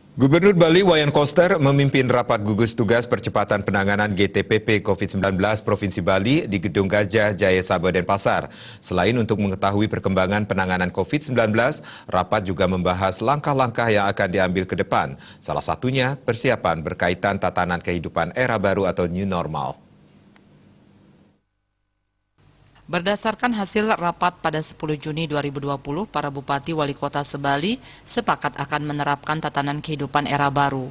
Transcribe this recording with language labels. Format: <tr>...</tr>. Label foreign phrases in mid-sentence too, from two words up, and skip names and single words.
<id>Gubernur Bali Wayan Koster memimpin rapat gugus tugas percepatan penanganan GTPP COVID-19 Provinsi Bali di Gedung Gajah Jaya Sabah Denpasar. Selain untuk mengetahui perkembangan penanganan COVID-19, rapat juga membahas langkah-langkah yang akan diambil ke depan. Salah satunya persiapan berkaitan tatanan kehidupan era baru atau</id> <en>new normal.</en> <id>Berdasarkan hasil rapat pada 10 Juni 2020, para bupati wali kota se-Bali sepakat akan menerapkan tatanan kehidupan era baru.</id>